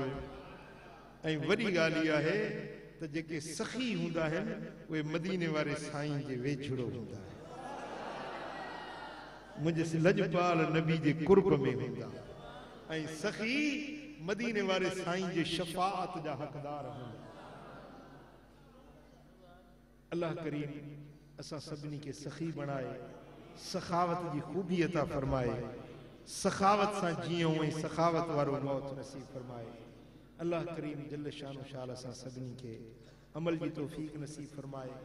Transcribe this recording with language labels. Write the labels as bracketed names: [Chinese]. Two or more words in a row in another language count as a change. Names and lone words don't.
[Sindhi] ऐं वॾी ॻाल्हि इहा आहे त जेके सखी हूंदा आहिनि उहे मदीने वारे साईं जे वेझड़ो हूंदा आहिनि, मुंहिंजे लजपाल नबी जे कुर्ब में हूंदा। ऐं सखी मदीने वारे साईं जे शफ़ाअत जा हक़दार हूंदा। अल्लाह करीम असा सभिनी के सखी बनाए, सखावत की खूबी अता फरमाए, सखावत सा जियो ऐं सखावत वारो मौत नसीब फरमाए। अल्लाह करीम [Arabic] جل شانه [Sindhi] शाल असा सभिनी के अमल की तौफीक नसीब फरमाए।